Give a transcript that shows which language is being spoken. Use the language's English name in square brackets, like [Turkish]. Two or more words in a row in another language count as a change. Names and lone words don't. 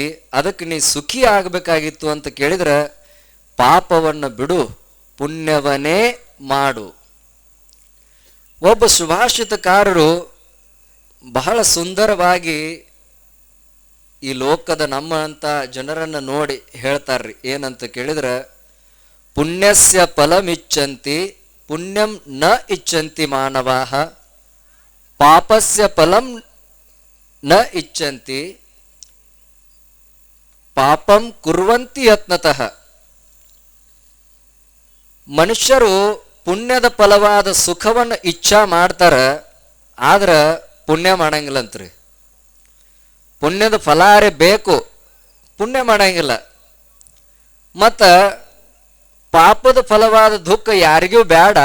[Kannada] ಅದಕ್ಕೆ ನೀ ಸುಖಿ ಆಗಬೇಕಾಗಿತ್ತು ಅಂತ ಕೇಳಿದ್ರೆ, ಪಾಪವನ್ನು ಬಿಡು, ಪುಣ್ಯವನ್ನೇ ಮಾಡು. ಒಬ್ಬ ಸುಭಾಷಿತಕಾರರು ಬಹಳ ಸುಂದರವಾಗಿ ಈ ಲೋಕದ ನಮ್ಮಂಥ ಜನರನ್ನು ನೋಡಿ ಹೇಳ್ತಾರ್ರಿ. ಏನಂತ ಕೇಳಿದ್ರೆ, [Sanskrit] ಪುಣ್ಯಸ್ಯ ಫಲಮಿಚ್ಛಂತಿ ಪುಣ್ಯಂ ನ ಇಚ್ಛಂತಿ ಮಾನವಾಃ ಪಾಪಸ್ಯ ಫಲಂ ನ ಇಚ್ಛಂತಿ ಪಾಪಂ ಕುರ್ವಂತಿ ಯತ್ನತಃ. [Kannada] ಮನುಷ್ಯರು ಪುಣ್ಯದ ಫಲವಾದ ಸುಖವನ್ನು ಇಚ್ಛಾ ಮಾಡ್ತಾರ, ಆದ್ರೆ ಪುಣ್ಯ ಮಾಡಂಗಿಲ್ಲಂತ್ರಿ. ಪುಣ್ಯದ ಫಲಾರೆ ಬೇಕು, ಪುಣ್ಯ ಮಾಡಂಗಿಲ್ಲ. ಮತ್ತು ಪಾಪದ ಫಲವಾದ ದುಃಖ ಯಾರಿಗೂ ಬೇಡ.